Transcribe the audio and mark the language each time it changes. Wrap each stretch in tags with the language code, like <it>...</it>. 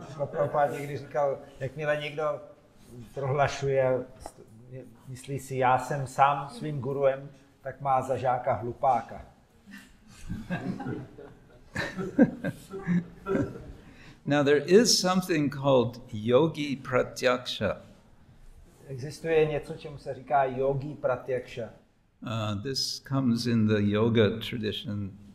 <cs>Prabhupada někdy říkal, jakmile někdo prohlašuje, myslí si, já jsem sám svým guruem, tak má za žáka hlupáka.</cs> <en>Now there is something called yogi pratyaksha.</en> <cs>Existuje něco, čemu se říká yogi pratyaksha.</cs> <en>This comes in the yoga tradition.</en>